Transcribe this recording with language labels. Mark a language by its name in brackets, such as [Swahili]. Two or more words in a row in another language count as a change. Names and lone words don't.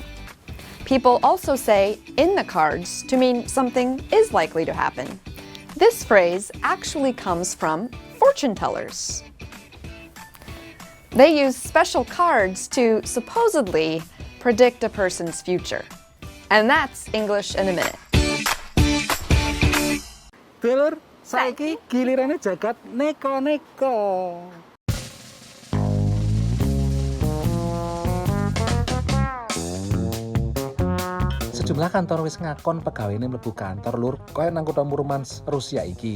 [English] People also say in the cards to mean something is likely to happen. This phrase actually comes from fortune tellers. They use special cards to supposedly predict a person's future. And that's English in a Minute. [Javanese] Dulur, saiki gilirane jagat neko-neko. Sejumlah kantor wis ngakon pegawene mlebu kantor Lur, kaya nang kutha Murmansk, Rusia iki.